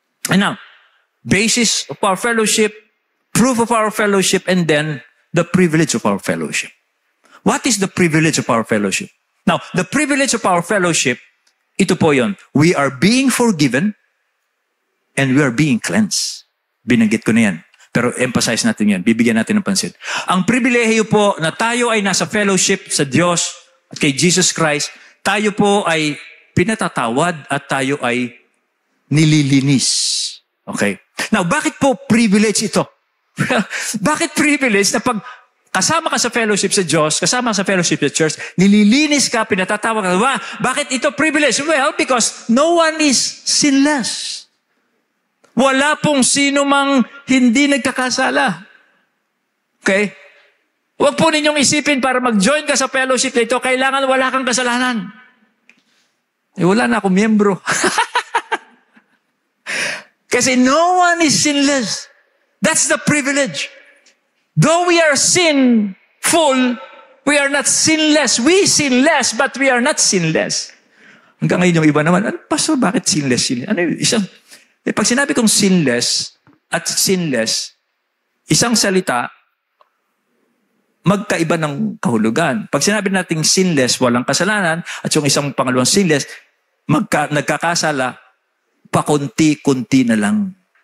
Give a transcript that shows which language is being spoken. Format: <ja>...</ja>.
<en>And now, basis of our fellowship, proof of our fellowship, and then the privilege of our fellowship. What is the privilege of our fellowship? Now, the privilege of our fellowship,</en> <tl>ito po yun.</tl> <en>We are being forgiven and we are being cleansed.</en> <tl>Binanggit ko na yan. Pero emphasize natin yan. Bibigyan natin ng pansin. Ang pribilehiyo po na tayo ay nasa fellowship sa Diyos at kay Jesus Christ, tayo po ay pinatatawad at tayo ay nililinis. Okay? Now, bakit po privilege ito? Bakit privilege na pag kasama ka sa fellowship sa Diyos, kasama sa fellowship sa church, nililinis ka, pinatatawag ka, bakit ito privilege?</tl> <en>Well, because no one is sinless.</en> <tl>Wala pong sino mang hindi nagkakasala. Okay? Huwag po ninyong isipin para mag-join ka sa fellowship na ito, kailangan wala kang kasalanan. Wala na akong miyembro.</tl> <en>Kasi no one is sinless. That's the privilege. Though we are sinful, we are not sinless. We sin less, but we are not sinless.</en> <tl>Hanggang ngayon yung iba naman, Pastor, bakit sinless? Ano yung isang... pag sinabi kong sinless at sinless, isang salita, magkaiba ng kahulugan. Pag sinabi nating sinless, walang kasalanan, at yung isang pangalawang sinless, nagkakasala, pakunti-kunti na lang.</tl>